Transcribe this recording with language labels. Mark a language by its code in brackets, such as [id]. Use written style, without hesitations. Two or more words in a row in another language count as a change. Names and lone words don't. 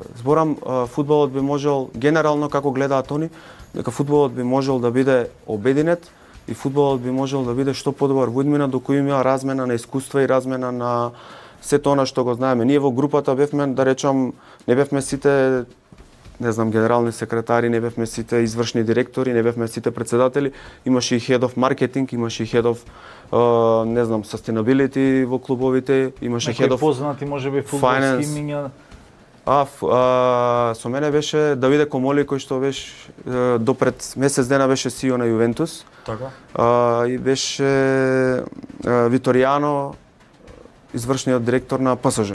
[mk] Зборам, фудбалот би можел генерално како гледаат они, дека фудбалот би можел да биде обединет и фудбалот би можел да биде што подобар во иднина до кој има размена на искуства и размена на сето она што го знаеме. Ние во групата бевме, да речам, не бевме сите, не знам, генерални секретари, не бевме сите извршни директори, не бевме сите председатели, имаше и [en] head of marketing, [mk] имаше и [en] head of [mk] не знам, sustainability во клубовите, имаше [en] head of [mk] познати можеби фудбалски имиња. Со мене беше Давиде Комоли кој што беше допред месец дена беше CEO на Ювентус. Така. И беше Виторијано, извршниот директор на ПСЖ.